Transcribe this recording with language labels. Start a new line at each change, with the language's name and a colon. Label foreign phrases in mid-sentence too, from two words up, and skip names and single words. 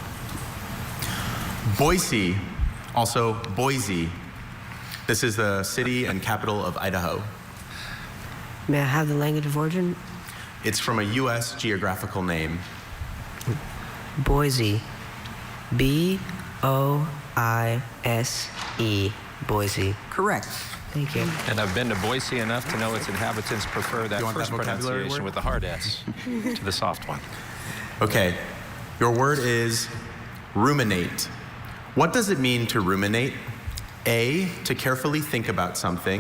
English: Boise, also Boise. This is the city and capital of Idaho. May I have the language of origin? It's from a U.S. geographical name. Boise. B-O-I-S-E. Boise. Correct. Thank you. And I've been to Boise enough to know its inhabitants prefer that first pronunciation with the hard S to the soft one. Okay, your word is ruminate. What does it mean to ruminate? A, to carefully think about something.